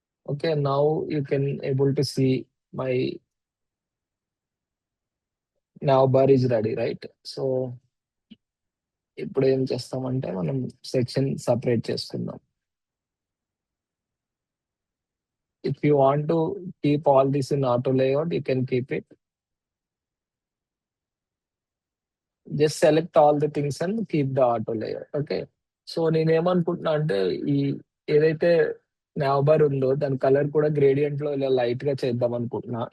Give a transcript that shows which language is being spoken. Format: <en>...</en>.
<en>Okay. Now you can able to see my nav bar is ready right?</en> <te>So, ఇప్పుడు ఏం చేస్తామంటే మనం section separate చేసుకుందాం.</te> <en>If you want to keep all this in auto layout, you can keep it. Just select all the things and keep the auto layout. Okay.</en> <te>So, నేనేమనుకుంటున్నా అంటే ఈ ఏదైతే now bar ఉందో దాని కలర్ కూడా గ్రేడియంట్‌లో ఇలా లైట్‌గా చేద్దాం అనుకుంటున్నా.</te>